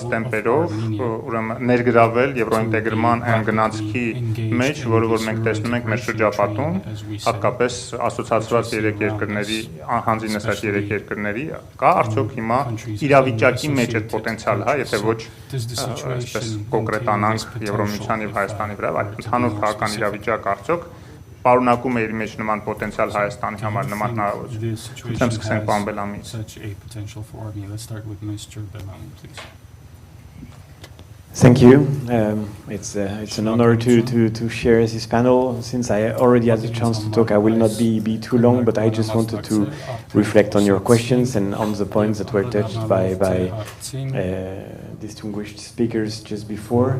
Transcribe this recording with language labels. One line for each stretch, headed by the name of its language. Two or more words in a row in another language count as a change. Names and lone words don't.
Armenian: տեմպերով ուրեմն ներգրավել եվրոինտեգրման այն գնացքի մեջ, որը որ մենք տեսնում ենք մեր շրջապատում, հատկապես ասոցիացված 3 երկրների, հանձինս այդ 3 երկրների, կա արդյոք հիմա իրավիճակի մեջ այդ պոտենցիալը, հա, եթե ոչ այսպես կոնկրետանանք Եվրոմիության եւ Հայաստանի վրա, այլ ընդհանուր քաղաքական իրավիճակ արդյոք պարունակում է իր մեջ նման պոտենցիալ Հայաստանի համար, նման հնարավորություն։ Ուրեմն սկսենք պարոն Բելամից։
English: Thank you. It's an honor to share this panel. Since I already had the chance to talk, I will not be too long, but I just wanted to reflect on your questions and on the points that were touched by distinguished speakers just before.